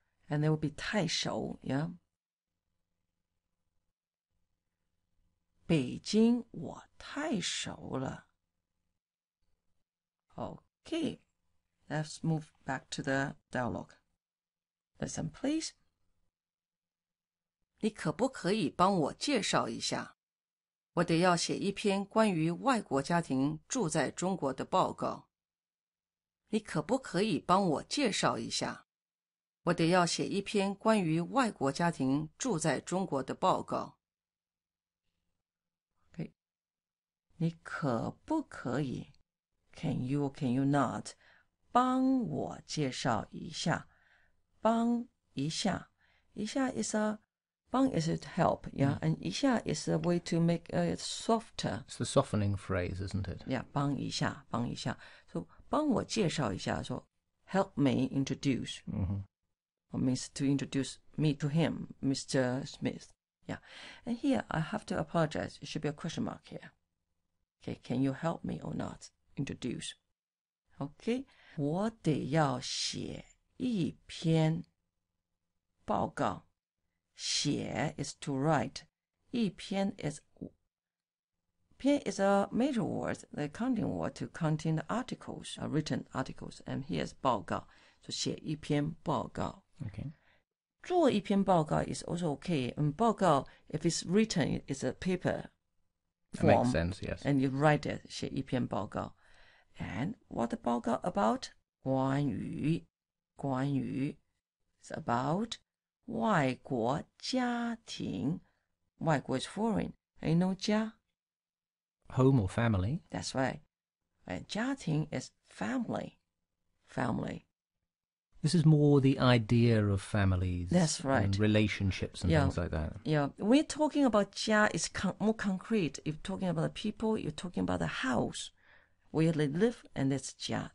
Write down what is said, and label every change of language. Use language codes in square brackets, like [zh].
[en] And there will be 太熟 yeah [zh] 北京我太熟了 [en] Okay, let's move back to the dialogue. Listen, please. [zh] 你可不可以帮我介绍一下？我得要写一篇关于外国家庭住在中国的报告。你可不可以帮我介绍一下？我得要写一篇关于外国家庭住在中国的报告。 [en] Okay. [zh] 你可不可以 [en] Can you or can you not [zh] 帮我介绍一下，帮一下，一下 [en] is a 帮 is to help, yeah, and 一下 is a way to make it softer. It's the softening phrase, isn't it? [zh] Yeah, 帮一下，帮一下。 [en] So [zh] 帮我介绍一下， [en] so help me introduce. Or means to introduce me to him, Mr. Smith. Yeah, and here I have to apologize. It should be a question mark here. Okay, can you help me or not? Introduce. [zh] Okay, 我得要写一篇报告。 [en] 写 is to write. 一篇 is 篇 is a major word, the counting word to contain the articles, written articles. And here's 报告. [zh] So 写一篇报告. [en] Okay. [zh] 做一篇报告 [en] is also okay. And 报告, if it's written, it's a paper That makes sense, yes. And you write it, [zh] 写一篇报告. [en] And what the 报告 about? 关于 is about 外国家庭. 外国 is foreign. And you know 家? Home or family. That's right. And 家庭 is family. Family. This is more the idea of families. That's right. And relationships and Yeah. things like that. Yeah, we're talking about 家 is more concrete. If you're talking about the people, you're talking about the house where they live, and it's 家.